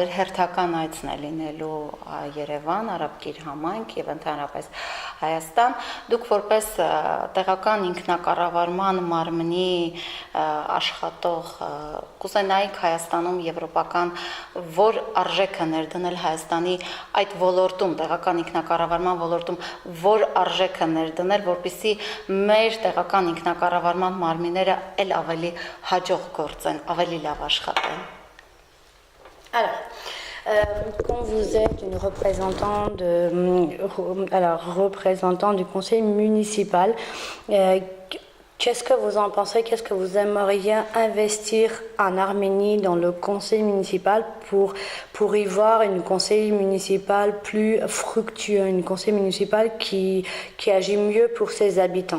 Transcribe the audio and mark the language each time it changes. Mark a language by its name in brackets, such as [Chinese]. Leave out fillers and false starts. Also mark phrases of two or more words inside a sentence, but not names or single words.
[Armenian] ձեր հերթական այցն է լինելու Երևան, Արաբկիր համայնք եւ ընդհանրապես Հայաստան։ Դուք որպես տեղական ինքնակառավարման մարմնի աշխատող կուզենայիք Հայաստանում եվրոպական որ արժեքը ներդնել Հայաստանի այդ ոլորտում, տեղական ինքնակառավարման ոլորտում, որ արժեքը ներդնել, որպեսզի մեր տեղական ինքնակառավարման մարմինները ել ավելի hաջող գործեն, ավելի լավ աշխատեն։ [French] Quand vous êtes une représentant du conseil municipal, qu'est-ce que vous en pensez? Qu'est-ce que vous aimeriez investir en Arménie dans le conseil municipal pour y voir une conseil municipal plus fructueux, une conseil municipal qui agit mieux pour ses habitants?